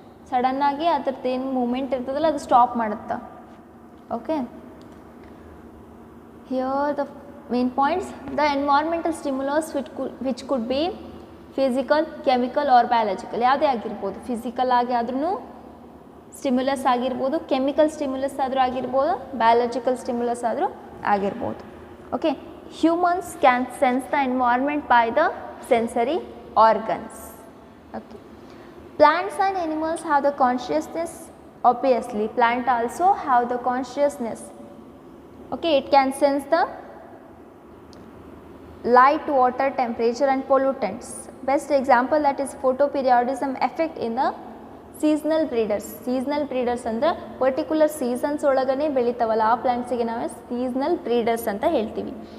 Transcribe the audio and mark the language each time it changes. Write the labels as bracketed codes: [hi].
[kn] ಸಡನ್ನಾಗಿ ಅದ್ರದ್ದು ಏನು ಮೂಮೆಂಟ್ ಇರ್ತದಲ್ಲ ಅದು ಸ್ಟಾಪ್ ಮಾಡುತ್ತಾ. [en] Okay, here the main points, the environmental stimulus which could be physical, chemical or biological. [kn] ಯಾವುದೇ ಆಗಿರ್ಬೋದು, ಫಿಸಿಕಲ್ ಆಗಿ ಆದ್ರೂ ಸ್ಟಿಮ್ಯುಲಸ್ ಆಗಿರ್ಬೋದು, ಕೆಮಿಕಲ್ ಸ್ಟಿಮ್ಯುಲಸ್ ಆದರೂ ಆಗಿರ್ಬೋದು, ಬಯಾಲಜಿಕಲ್ ಸ್ಟಿಮ್ಯುಲಸ್ ಆದರೂ ಆಗಿರ್ಬೋದು. [en] Okay, humans can sense the environment by the sensory organs. Okay, plants and animals have the consciousness. Obviously plant also have the consciousness. Okay, it can sense the light, water, temperature and pollutants. Best example that is photoperiodism effect in the seasonal breeders. [kn] Seasonal breeders ಅಂದರೆ particular seasons ಒಳಗನೆ ಬೆಳೀತಾವಲ್ಲ ಆ ಪ್ಲಾಂಟ್ಸಿಗೆ ನಾವು seasonal breeders ಅಂತ ಹೇಳ್ತೀವಿ.